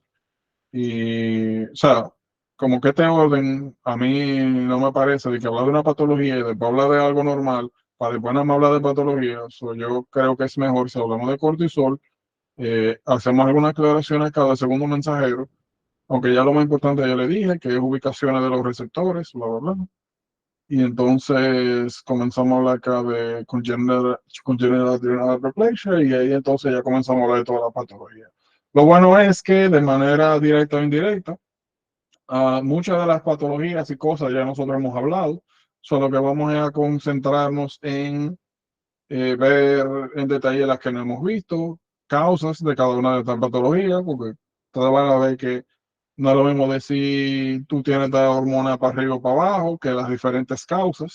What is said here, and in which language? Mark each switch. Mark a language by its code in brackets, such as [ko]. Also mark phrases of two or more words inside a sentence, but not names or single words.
[es] Y, o sea, como que este orden a mí no me parece de que hablar de una patología y después hablar de algo normal, para después no me hablar de patología. Yo creo que es mejor si hablamos de cortisol, hacemos algunas aclaraciones cada segundo mensajero, aunque ya lo más importante ya le dije, que es ubicaciones de los receptores, bla, bla, bla. Y entonces comenzamos a hablar acá de [en] congenital adrenal hyperplasia [es] y ahí entonces ya comenzamos a hablar de toda la patología. Lo bueno es que de manera directa o indirecta, muchas de las patologías y cosas ya nosotros hemos hablado, solo que vamos a concentrarnos en ver en detalle las que no hemos visto, causas de cada una de estas patologías, porque ustedes van a ver que no es lo mismo decir tú tienes esta hormona para arriba o para abajo, que las diferentes causas.